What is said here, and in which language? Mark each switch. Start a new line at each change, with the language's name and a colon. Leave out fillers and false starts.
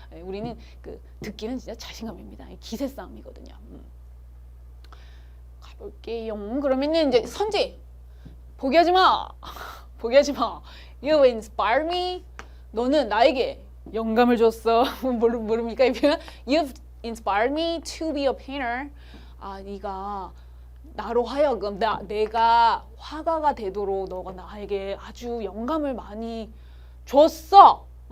Korean: 우리는 그 듣기는 진짜 자신감입니다. 기세 싸움이거든요. 가볼게요. 그러면은 이제 선지 포기하지 마. 포기하지 마.
English: You inspire me.
Korean: 너는 나에게 영감을 줬어. 모릅니까 이 표현?
English: You've inspired me to be a painter.
Korean: 네가 나로 하여금 내가 화가가 되도록 너가 나에게 아주 영감을 많이 줬어.